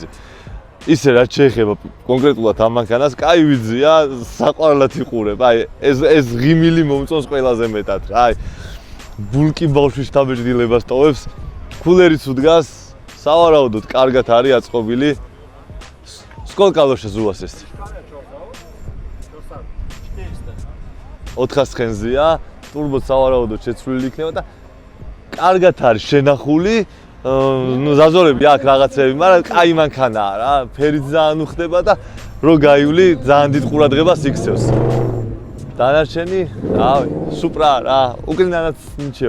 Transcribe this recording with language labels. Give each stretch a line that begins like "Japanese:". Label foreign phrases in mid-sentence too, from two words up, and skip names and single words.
Georgian: ისე რაც შეეხება კონკრეტულად ამ მანქანას, კაი ვიძია, საყვარლად იყურებ. აი ეს ღიმილი მომწონს ყველაზე მეტად რა. აი ბულკი ბავშვის თაბეჭდილებას ტოვებს, კულერიც უდგას, სავარაუდოდ კარგად არის აწყობილი.
Russian: Сколько лошадь у вас есть?
Georgian: 400 ცხენზეა, турბო სავარაუდოდ შეცვლილი იქნება და კარგად არის შენახული. ну ზაზორები აქვს რაღაცები, მაგრამ კაი მანქანაა რა, ფერიც ძალიან უხდება და რო გაივლი ძალიან დიდ ყურადღებას იქცევს. დანარჩენი, რავი, სუპრა რა, უკრინანაც ნიჩეო.